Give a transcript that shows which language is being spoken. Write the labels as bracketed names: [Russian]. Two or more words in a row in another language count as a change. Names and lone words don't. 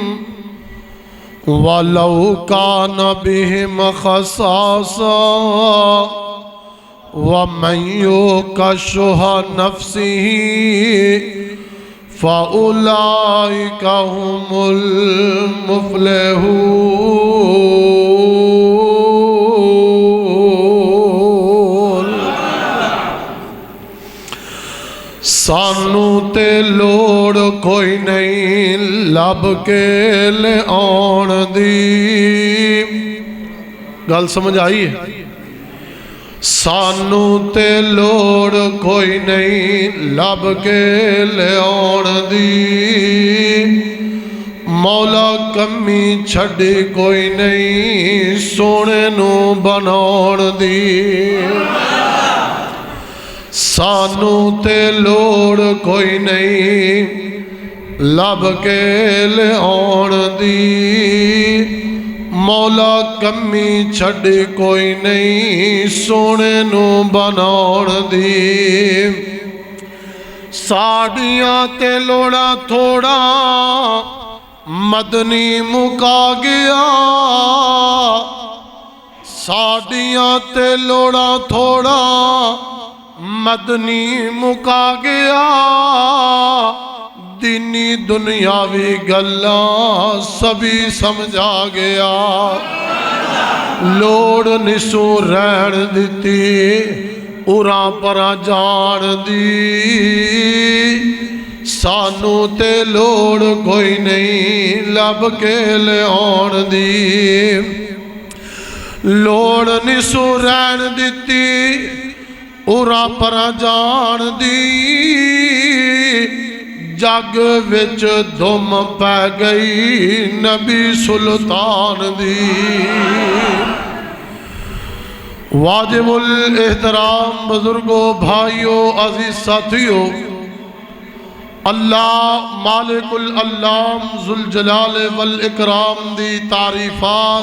[Arabic] ولو كان بهم خصاصة ومن يوق شح نفسه فأولئك هم المفلحون. [Punjabi] سانو تے لوڑ کوئی نہیں لب کے لے آن دی. گل سمجھ آئی ہے؟ سانو تے لوڑ کوئی نہیں لب کے لے آن دی. مولا کمی چھڑی کوئی نہیں سونے نو بناؤن دی. سانو تے لوڑ کوئی نہیں لب کے لے آن دی. مولا کمی چھڑی کوئی نہیں سونے نو بناؤن دی. ساڑیاں تے لوڑا تھوڑا مدنی مکا گیا. ساڑیاں تے لوڑا تھوڑا مدنی مکا گیا. دینی دنیاوی گلاں سبھی سمجھا گیا لوڑ نسو رہن دیتی اُراں پراں جان دی سانو تے لوڑ کوئی نہیں لب کے لے آن دی لوڑ نسو رہن دیتی اُراں پراں جان دی جگ وچ دھم پہ گئی نبی سلطان دی [Urdu] واجب الاحترام بزرگوں بھائیوں عزیز ساتھیوں [Punjabi] اللہ مالک العلام [Arabic] ذوالجلال والاکرام [Punjabi] دی تعریفات